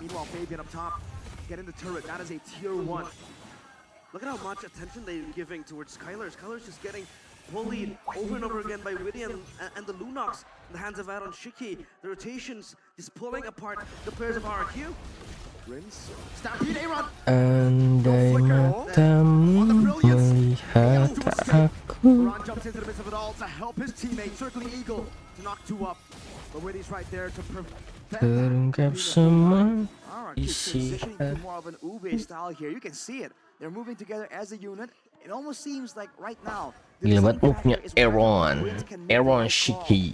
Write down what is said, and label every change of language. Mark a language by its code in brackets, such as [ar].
[en] Meanwhile, Fabian up top, getting the turret. That is a tier 1. Look at how much attention they're giving towards Skylar. Skylar's just getting bullied over and over again by WIDY and the Lunox in the hands of AERON Shiki. The rotations is pulling apart the players of RRQ. Rinse, Stampede, AERON. [id] Andai matamu melihat aku. [en] Ron jumps into the midst of it all to help his teammate, circling Eagle to knock 2 up. But WIDY's right there to prevent [id] Terungkap semua [en] RRQ [id] isi [en] transitioning to more of an Ube style here. You can see it. They're moving together as a unit. It almost seems like right now [id] Gila banget move-nya AERON Shiki.